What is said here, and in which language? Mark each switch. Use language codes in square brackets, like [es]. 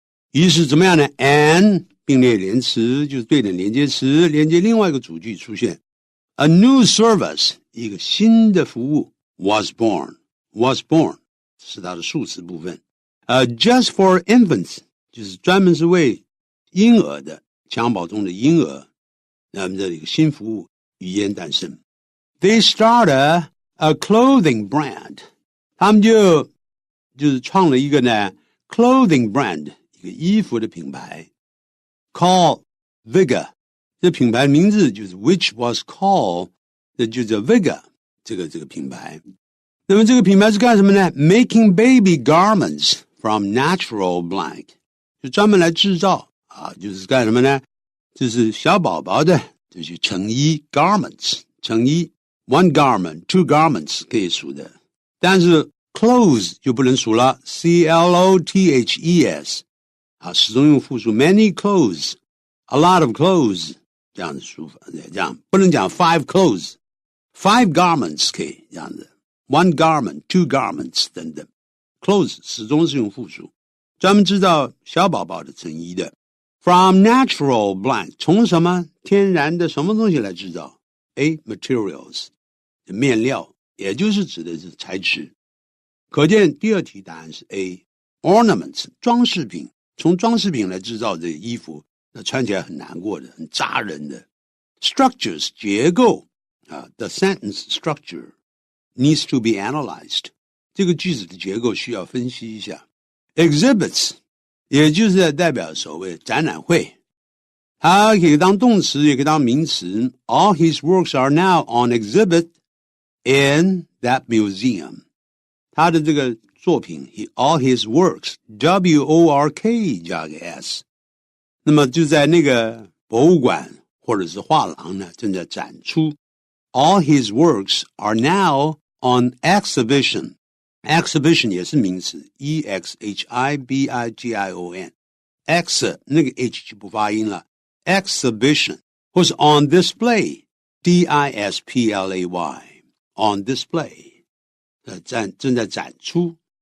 [zh] 于是怎么样呢 ？and 并列连词就是对等连接词，连接另外一个主句出现 ， [en] a new service [zh] 一个新的服务。 [en] was born [zh] 是它的数词部分。 [en] just for infants [zh] 就是专门是为婴儿的，襁褓中的婴儿。那么这里一个新服务语言诞生。 [en] They started a clothing brand， [zh] 他们就是创了一个呢 clothing brand 一个衣服的品牌 ， [en] called Vigga， [zh] 这品牌名字就是 [en] which was called， [zh] 这就叫 Vigga。这个品牌，那么这个品牌是干什么呢 ？ [en] Making baby garments from natural blank， [zh] 就专门来制造啊，就是干什么呢？就是小宝宝的这些成衣 garments， 成衣 [en] one garment two garments [zh] 可以数的，但是 clothes 就不能数了 ，clothes 啊，始终用复数 [en] many clothes， a lot of clothes [zh] 这样的数法，这样不能讲 [en] five clothes。 [zh] 5 garments 可以这样子 ， [en] 1 garment, 2 garments [zh] 等等 ，clothes 始终是用复数，专门制造小宝宝的成衣的。 [en] From natural blank [zh] 从什么天然的什么东西来制造 ？ [en] A materials [zh] 面料，也就是指的是材质。可见第2题答案是 [en] A ornaments [zh] 装饰品，从装饰品来制造这衣服，那穿起来很难过的，很扎人的。 [en] Structures 结构。 The sentence structure needs to be analyzed. [zh] 这个句子的结构需要分析一下。Exhibits 也就是代表所谓展览会，它可以当动词，也可以当名词。 [en] All his works are now on exhibit in that museum. [zh] 他的这个作品 [en] all his works [zh] W-O-R-K 加个 S， 那么就在那个博物馆或者是画廊呢，正在展出。 [en] All his works are now on exhibition. Exhibition [zh] 也是名词 [en] E-X-H-I-B-I-G-I-O-N. X 那个 H [zh] 就不发音了 [en] Exhibition 或是 on display D-I-S-P-L-A-Y On display [zh] 正在展出